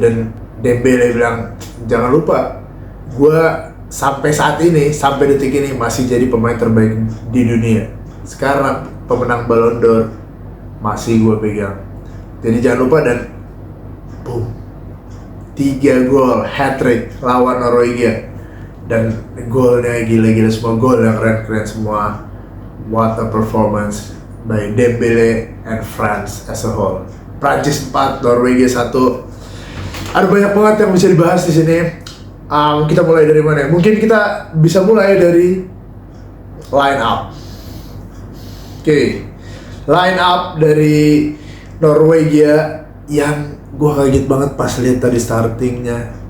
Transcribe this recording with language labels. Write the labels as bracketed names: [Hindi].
[Indonesian] Dan Dembele bilang, jangan lupa, gue sampai saat ini, sampai detik ini masih jadi pemain terbaik di dunia. Sekarang pemenang Ballon d'Or masih gue pegang. Jadi jangan lupa. Dan boom, 3 gol hat-trick lawan Norwegia. Dan golnya gila-gila semua, gol yang keren-keren semua. [English] What a performance by Dembele and France as a whole. [Indonesian] Prancis 4, Norwegia 1. Ada banyak banget yang bisa dibahas di sini. Kita mulai dari mana? Mungkin kita bisa mulai dari line up. Oke. Line up dari Norwegia yang gue kaget banget pas lihat tadi startingnya.